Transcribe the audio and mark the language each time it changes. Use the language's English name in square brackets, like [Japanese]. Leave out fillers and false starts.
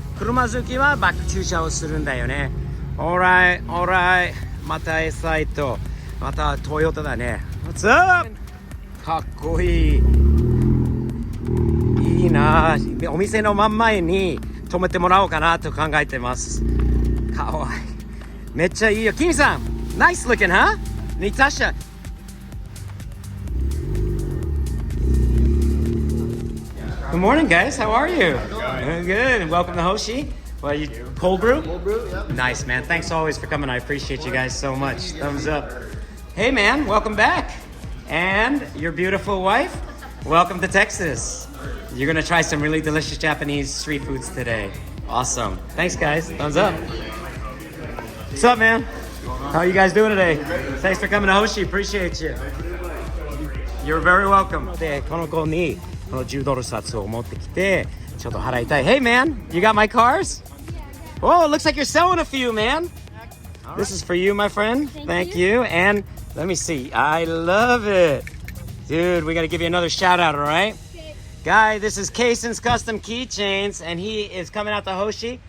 [Japanese] 車好きはバック駐車をするんだよね。オーライ。またエサイと、またトヨタだね。 [English] What's up? [Japanese] かっこいい。いいな。お店の真ん前に止めてもらおうかなと考えてます。かわいい。めっちゃいいよ。 [English] キミさん、Nice looking, huh? Natasha. Good morning, guys. How are you? Good. Welcome to Hoshi. Well, you cold brew? Cold brew, yeah. Nice, man. Thanks always for coming. I appreciate you guys so much. Thumbs up. Hey, man. Welcome back. And your beautiful wife. Welcome to Texas. You're going to try some really delicious Japanese street foods today. Awesome. Thanks, guys. Thumbs up. What's up, man? How are you guys doing today? Thanks for coming to Hoshi. Appreciate you. You're very welcome. [Japanese] で、この子にこの$10札を持ってきて、ちょっと払いたい。 [English] Hey, man, you got my cars? Oh, it looks like you're selling a few, man. This is for you, my friend. Thank you. And let me see. I love it. Dude, we got to give you another shout out, all right? Guy, this is Kaysen's Custom Keychains, and he is coming out to Hoshi.